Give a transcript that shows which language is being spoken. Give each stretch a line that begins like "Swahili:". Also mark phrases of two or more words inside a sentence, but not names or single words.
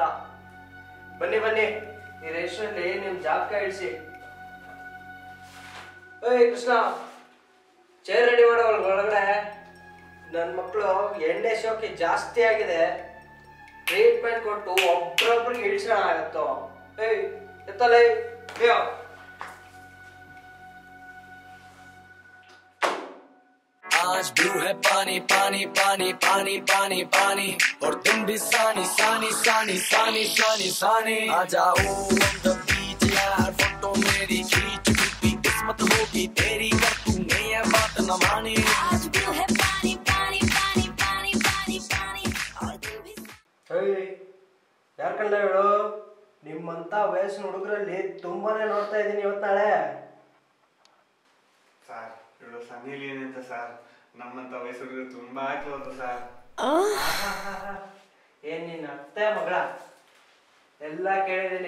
Kannada: ಬನ್ನಿ ಈ ರೇಷನಲ್ಲಿ ನಿಮ್ ಜಾಬ್ಕ ಇಳಿಸಿ. ಏಯ್ ಕೃಷ್ಣ, ಚೇರ್ ರೆಡಿ ಮಾಡೋ ಒಳಗಡೆ. ನನ್ನ ಮಕ್ಕಳು ಎಣ್ಣೆ ಶೋಕಿ ಜಾಸ್ತಿ ಆಗಿದೆ, ಟ್ರೀಟ್ಮೆಂಟ್ ಕೊಟ್ಟು ಒಬ್ರೊಬ್ರಿಗೆ ಇಳಿಸೋಣ ಆಗತ್ತೋ. ಏಯ್ ಎತ್ತಲೇ
Hindi: आज ब्लू है पानी पानी पानी पानी पानी पानी और तुम भी सानी सानी सानी सानी सानी सानी आ जाओ
English: on the beach
Hindi: यार, फोटो मेरी खींच भी किस्मत होगी तेरी, कर तूने ये बात न मानी. आज ब्लू है पानी पानी पानी पानी पानी पानी और तुम भी.
Kannada: ಏಯ್ ಯಾರ ಕಂಡ ಹೇಳು, ನಿಮ್ಮಂತ ವಯಸ್ಸಿನ ಹುಡುಗರಲ್ಲಿ ತುಂಬಾನೇ ನೋಡ್ತಾ ಇದ್ದೀನಿ ಇವತ್ತು ನಾಳೆ. ಸರ್ ಇವಳು ಸನ್ನಿ ಲೀನ್ ಅಂತ ಸರ್, ನಮ್ಮಂತ ವಯಸ್ಸು ತುಂಬಾ ಕ್ಲೋಸ್ ಸರ್. ಏನ್ ನಿನ್ನ ಅತ್ತೆ ಮಗಳ ಎಲ್ಲ ಕೇಳಿದೀನಿ.